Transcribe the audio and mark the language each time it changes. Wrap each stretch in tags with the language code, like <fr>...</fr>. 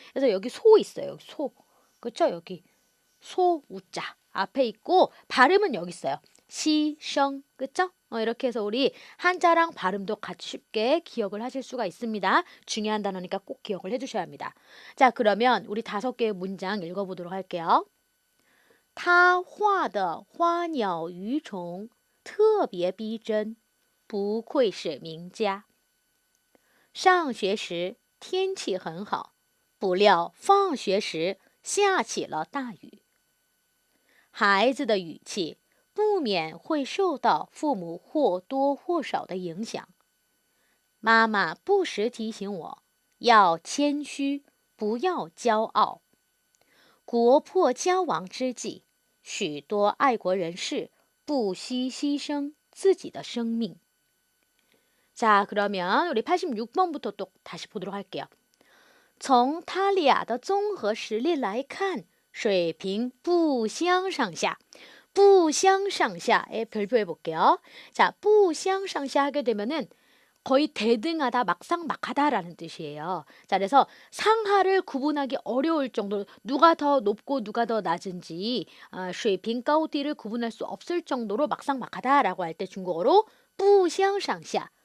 <ko>그래서 여기 소 있어요. 소. 그렇죠? 여기 소 우자 앞에 있고 발음은 여기 있어요. 시성. 그렇죠? 이렇게 해서 우리 한자랑 발음도 같이 쉽게 기억을 하실 수가 있습니다. 중요한 단어니까 꼭 기억을 해주셔야 합니다. 자, 그러면 우리 5개의 문장 읽어보도록 할게요.</ko> <zh>他画的花鸟鱼虫特别逼真，不愧是名家。上学时天气很好，不料放学时下起了大雨。孩子的语气不免会受到父母或多或少的影响。妈妈不时提醒我要谦虚，不要骄傲。国破家亡之际，许多爱国人士不惜牺牲自己的生命。</zh> <ko>자, 그러면 우리 86번부터 또 다시 보도록 할게요.</ko> <zh>从他俩的综合实力来看，水平不相上下。</zh> <ko>不相上下에 별표해 볼게요. 자, 不相上下 하게 되면은 거의 대등하다, 막상막하다라는 뜻이에요. 자, 그래서 상하를 구분하기 어려울 정도로 누가 더 높고 누가 더 낮은지</ko> <zh>水平高低</zh> <ko>를 구분할 수 없을 정도로 막상막하다라고 할 때 중국어로 不相上下。</ko>